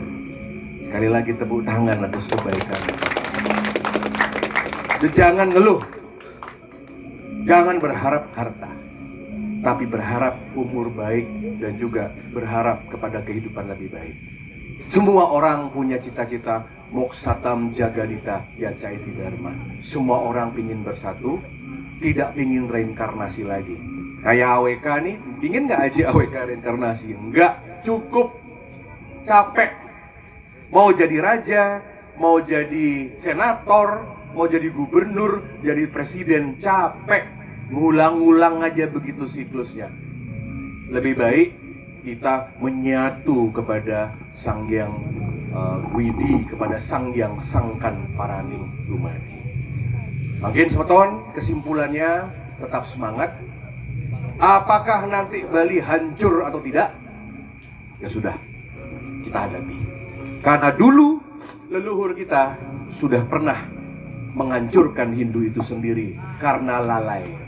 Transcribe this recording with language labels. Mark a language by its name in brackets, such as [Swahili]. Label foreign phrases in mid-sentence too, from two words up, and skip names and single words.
[Indonesian] Sekali lagi tepuk tangan atas kebaikan. Jangan ngeluh, jangan berharap harta, tapi berharap umur baik dan juga berharap kepada kehidupan lebih baik. Semua orang punya cita-cita [Sanskrit] moksatam jagadita yacaiti dharma. [Indonesian] Semua orang pingin bersatu, tidak pingin reinkarnasi lagi. Kayak AWK nih, pingin nggak aja AWK reinkarnasi? Enggak, cukup, capek. Mau jadi raja, mau jadi senator, mau jadi gubernur, jadi presiden, capek. Ngulang-ngulang aja begitu siklusnya. Lebih baik kita menyatu kepada Sangyang Widi, kepada Sangyang [Javanese] Sangkan Paraning Dumadi. [Indonesian] Makin semeton, kesimpulannya tetap semangat. Apakah nanti Bali hancur atau tidak? Ya sudah, kita hadapi. Karena dulu leluhur kita sudah pernah menghancurkan Hindu itu sendiri karena lalai.